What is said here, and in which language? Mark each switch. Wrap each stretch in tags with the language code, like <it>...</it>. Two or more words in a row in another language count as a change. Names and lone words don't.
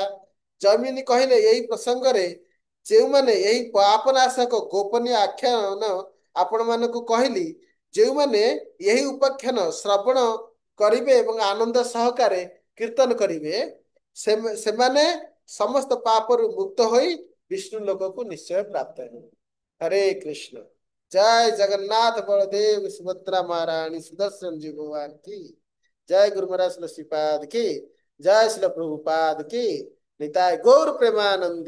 <or>ଜୈମିନୀ କହିଲେ ଏଇ ପ୍ରସଙ୍ଗରେ ଯେଉଁମାନେ ଏହି ପାପନାଶକ ଗୋପନୀୟ ଆଖ୍ୟାନ ଆପଣ ମାନଙ୍କୁ କହିଲି, ଯେଉଁମାନେ ଏହି ଉପାଖ୍ୟାନ ଶ୍ରବଣ କରିବେ ଏବଂ ଆନନ୍ଦ ସହକାରେ କୀର୍ତ୍ତନ କରିବେ ସେମାନେ ସମସ୍ତ ପାପରୁ ମୁକ୍ତ ହୋଇ ବିଷ୍ଣୁ ଲୋକକୁ ନିଶ୍ଚୟ ପ୍ରାପ୍ତ ହେବେ। ହରେ କୃଷ୍ଣ।</or> <hi>जय जगन्नाथ बलदेव सुभद्रा महारानी सुदर्शन जी भगवान की जय। गुरु महाराज श्रीपाद की जय। श्रील प्रभुपाद की निताय गौर प्रेमानंदे।</hi>